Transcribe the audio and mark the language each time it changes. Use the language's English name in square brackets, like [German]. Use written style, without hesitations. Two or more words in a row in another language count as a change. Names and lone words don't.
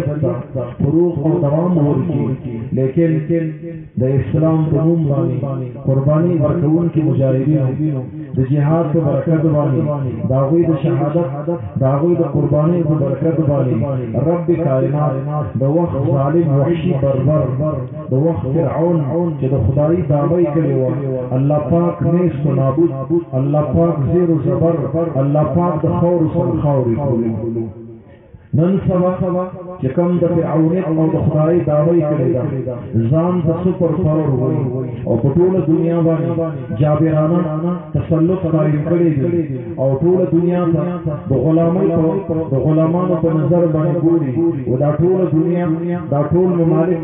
[Pashto] ته فروغ او دوام ورکړي لیکن د اسلام په نوم باندې قرباني ورکوونکي مجاهدینو د جهاد په برکت باندې د هغوی د شهادت د هغوی د قربانۍ په برکت باندې رب کائنات د وخت ظالم وحشي بربر د وخت فرعون چې د خدایي دعوی کړې وه الله پاک [Persian] نیست و نابود [Pashto] الله پاک [Persian] زیر و زبر [Pashto] الله پاک د خور سره خاورې کړي نن سبا چې کوم د فرعونیت او د خدای دعوی کړې ده ځان د سپر پاور وایي او په ټوله دنیا باندې جابرانه تسلط قایم کړی دی او ټوله دنیا ته د غلامانو په نظر باندې ګوري او دا ټوله دنیا دا ټول ممالک